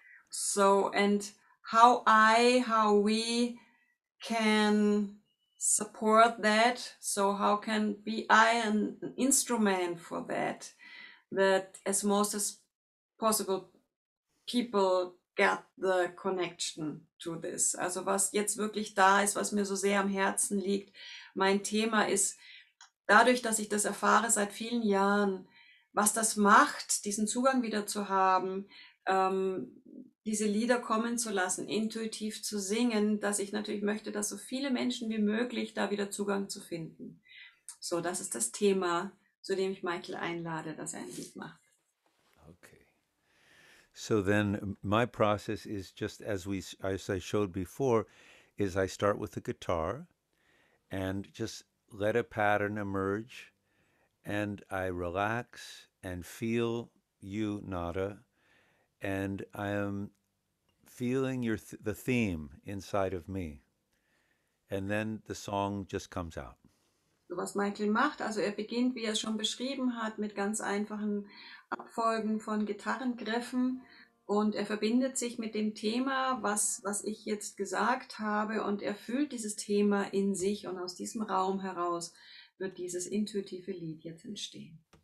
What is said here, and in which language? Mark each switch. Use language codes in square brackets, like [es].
[en] So, and how we can support that. So how can be I an instrument for that as most as possible people get the connection to this. [de] Also was jetzt wirklich da ist, was mir so sehr am Herzen liegt. Mein Thema ist, dadurch, dass ich das erfahre seit vielen Jahren, was das macht, diesen Zugang wieder zu haben, diese Lieder kommen zu lassen, intuitiv zu singen, dass ich natürlich möchte, dass so viele Menschen wie möglich da wieder Zugang zu finden. So, das ist das Thema, zu dem ich Michael einlade, dass er ein Lied macht. Okay. [en] So then my process is just as I showed before, is I start with the guitar and just let a pattern emerge, and I relax and feel you, Nada, and I am feeling the theme inside of me, and then the song just comes out. [de] So, was Michael macht, also er beginnt, wie er es schon beschrieben hat, mit ganz einfachen Abfolgen von Gitarrengriffen und er verbindet sich mit dem Thema, was ich jetzt gesagt habe, und er fühlt dieses Thema in sich und aus diesem Raum heraus wird dieses intuitive Lied jetzt entstehen.